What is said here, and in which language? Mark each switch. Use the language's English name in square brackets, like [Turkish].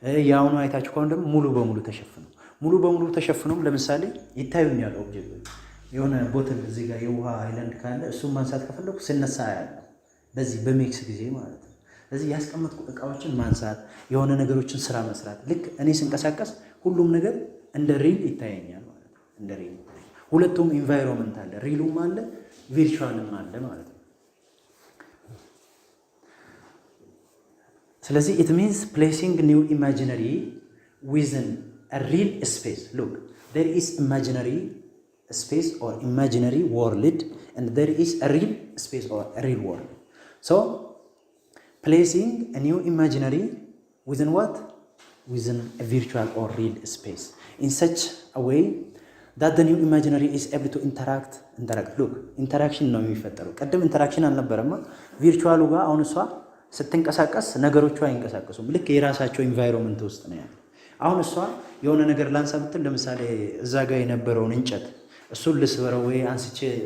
[Amharic] ያውኑ አይታችሁ ከሆነ ደግሞ ሙሉ በሙሉ ተሸፍነው ለምሳሌ ይታዩኛል ኦብጀክቶች። የሆነ ቦትል እዚህ ጋር የውሃ አይላንድ ካለ እሱን ማንሳት ከፈለኩ ስነሳ ያለው በዚህ በሚክስ ጊዜ ማለት ነው። ስለዚህ ያስቀመጥኩ እቃዎችን ማንሳት፣ የሆነ ነገሮችን ስራ መስራት፣ ልክ እኔ ስንቀሳቀስ ሁሉም ነገር እንደ ሪል ይታየኛል ማለት ነው። እንደ ሪል ሁለቱም ኢንቫይሮንመንት አለ፣ ሪሉም አለ ቪርቹዋልም አለ ማለት ነው። ስለዚህ [English] it means placing new imaginary within a real space. Look, there is imaginary space or imaginary world, and there is a real space or a real world. So placing a new imaginary within what? Within a virtual or real space in such a way that the new imaginary is able to interact. [Amharic] Look, interaction ነው የሚፈጠረው። ቀደም ኢንተራክሽን አልነበረማ። ቪርቹዋሉ ጋር አሁን እሷ ስትንቀሳቀስ ነገሮቿ አይንቀሳቀሱም። ልክ የራሳቸው ኢንቫይሮንመንት ውስጥ ነው ያለው። አሁን እሷ የሆነ ነገር ላንሳ ብትል ለምሳሌ እዛ ጋር የነበረውን እንጨት እሱን ልስበረው ወይ አንስቼ